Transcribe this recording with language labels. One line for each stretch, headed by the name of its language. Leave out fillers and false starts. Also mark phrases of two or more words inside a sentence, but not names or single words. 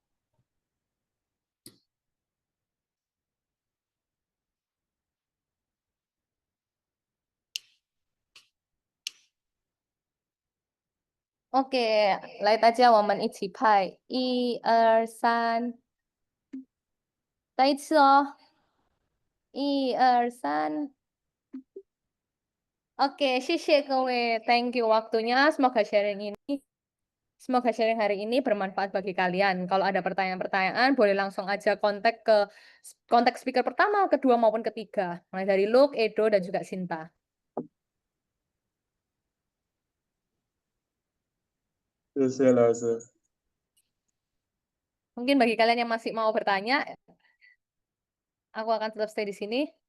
Indonesian: Oke,
Chinese: 来大家我们一起拍，1、2、3，再一次哦，1、2、3。Oke, 谢谢 各位,
English: thank you
Indonesian: waktunya. Semoga sharing hari ini bermanfaat bagi kalian. Kalau ada pertanyaan-pertanyaan, boleh langsung aja kontak speaker pertama, kedua maupun ketiga. Mulai dari Luke, Edo, dan juga Sinta. Mungkin bagi kalian yang masih mau bertanya, aku akan tetap stay di sini.